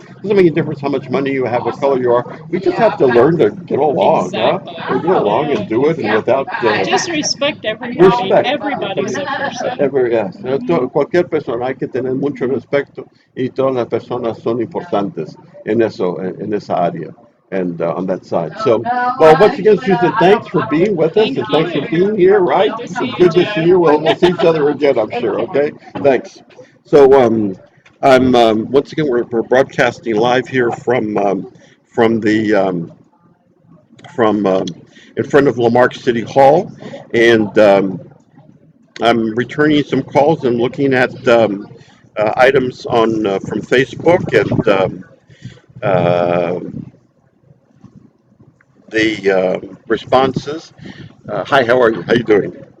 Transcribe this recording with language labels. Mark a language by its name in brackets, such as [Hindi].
[English] It doesn't make a difference how much money you have, what color you are. We just have to learn to get along, Exactly. and get along and do it, and without Just respect everybody. Respect. Everybody's a person. Yes. [Spanish] Cualquier persona hay que tener mucho respeto y todas las personas son importantes en eso, en esa área. [English] And on that side. So, well, once again, Susan, thanks for being with us, and thanks for being here, right? Good to see you, Good to Joe. see you. We'll see each other again, I'm sure, okay? Thanks. So, I'm, once again, we're broadcasting live here from the, from in front of Lamarck City Hall, and I'm returning some calls and looking at items on from Facebook and uh, the responses. Hi, how are you? How you doing?